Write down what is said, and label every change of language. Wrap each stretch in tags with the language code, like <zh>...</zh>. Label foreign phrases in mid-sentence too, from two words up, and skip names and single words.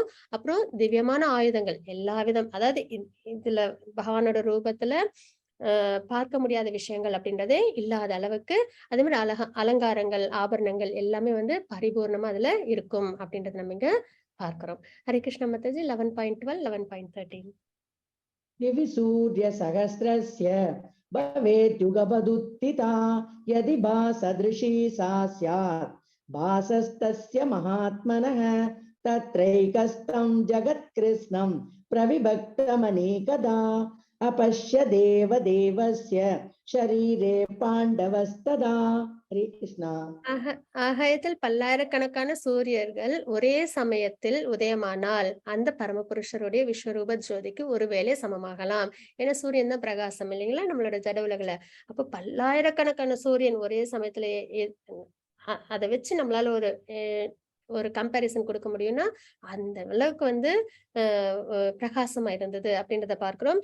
<ta>அப்புறம் திவ்யமான ஆயுதங்கள் எல்லா விதம், அதாவது இதுல பகவானோட ரூபத்துல பார்க்க முடியாத விஷயங்கள் அப்படின்றதே இல்லாத அளவுக்கு, அதே மாதிரி அலங்காரங்கள், ஆபரணங்கள் எல்லாமே வந்து பரிபூர்ணமா அதுல இருக்கும் அப்படின்றத நம்ம இங்க பார்க்கிறோம். ஹரே கிருஷ்ண மாதாஜி. 11.12, 11.13.</ta> <sa>दिवि सूर्य सहस्रस्य भवेत् युगपदुत्थिता यदि भासदृशी सा स्यात् भासस्तस्य महात्मनः तत्रैकस्तं जगत्कृत्स्नं प्रविभक्तमनेकदा अपश्य देवदेवस्य शरीरे पाण्डवस्तदा. हरे कृष्णा.</sa> <ta>ஆகாயத்தில் பல்லாயிரக்கணக்கான சூரியர்கள் ஒரே சமயத்தில் உதயமானால் அந்த பரமபுருஷருடைய விஸ்வரூப ஜோதிக்கு ஒருவேளை சமமாகலாம். ஏன்னா சூரியன் தான் பிரகாசம் இல்லைங்களா நம்மளோட ஜட உலகுல. அப்ப பல்லாயிரக்கணக்கான சூரியன் ஒரே சமயத்துல அதை வச்சு நம்மளால ஒரு கம்பேரிசன் கொடுக்க முடியும்னா அந்த அளவுக்கு வந்து பிரகாசமா இருந்தது அப்படின்றத பார்க்கிறோம்.</ta>